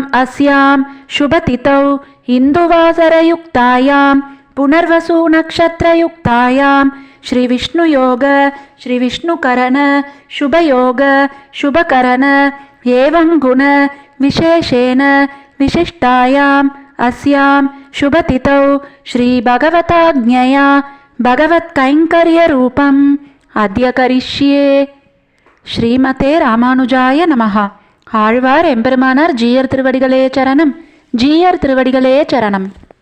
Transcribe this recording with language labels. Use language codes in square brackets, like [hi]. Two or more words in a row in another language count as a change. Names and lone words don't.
[sa] अस्यां शुभतिथौ इन्दुवासरयुक्तायां पुनर्वसु नक्षत्रयुक्तायां श्रीविष्णुयोग श्रीविष्णुकरण शुभयोग शुभकरण एवं गुण विशेषेण विशिष्टायाम् अस्यां शुभतिथौ श्रीभगवताज्ञया भगवत्कैङ्कर्यरूपम् अद्य करिष्ये. श्रीमते रामानुजाय नमः. [ta] ஆழ்வார் எம்பெருமானார் ஜீயர் திருவடிகளே சரணம். ஜீயர் திருவடிகளே சரணம்.